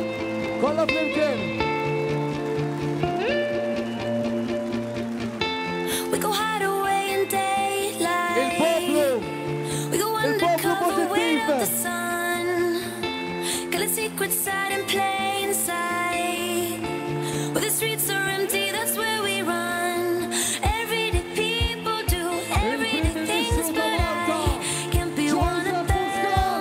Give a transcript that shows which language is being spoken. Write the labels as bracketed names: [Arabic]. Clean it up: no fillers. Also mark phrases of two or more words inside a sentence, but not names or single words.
[Maltese] Kolla flimkien! [English] We go hide away in daylight. [Maltese] Il-poplu! [English] We go undercover without the sun. Got a secret side in plain sight. Where the streets are empty, that's where we run. Everyday people do everyday things, but I can't be one of them.